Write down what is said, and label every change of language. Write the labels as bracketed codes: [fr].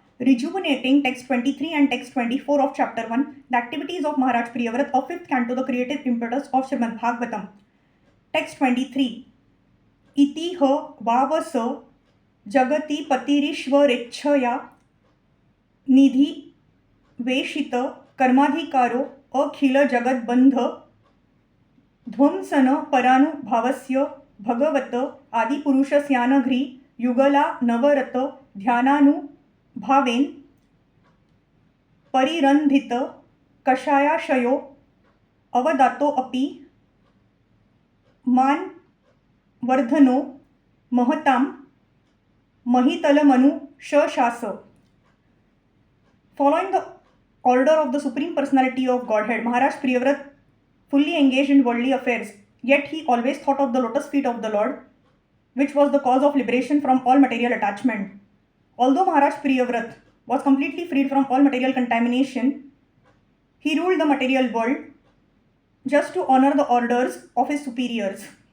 [en] Rejuvenating text 23 and text 24 of chapter 1, the activities of Maharaj Priyavrat of 5th canto, the creative impetus of Srimad Bhagavatam. Text 23. [sa] इति ह वावस जगति पतिरीश्वरेच्छया निधि वेशित कर्माधिकारो अखिल जगद्बंध ध्वंसन परानुभावस्य भगवत आदिपुरुषस्यानघ्रि युगला नवरत ध्यानानुभावेन परिरंधित कषायाशयो अवदातो अपि मान वर्धनो महताम महितलमनु शशास. [en] Following the order of the Supreme Personality of Godhead, Maharaj Priyavrat fully engaged in worldly affairs, yet he always thought of the lotus feet of the Lord, which was the cause of liberation from all material attachment. Although Maharaj Priyavrat was completely freed from all material contamination, he ruled the material world just to honor the orders of his superiors.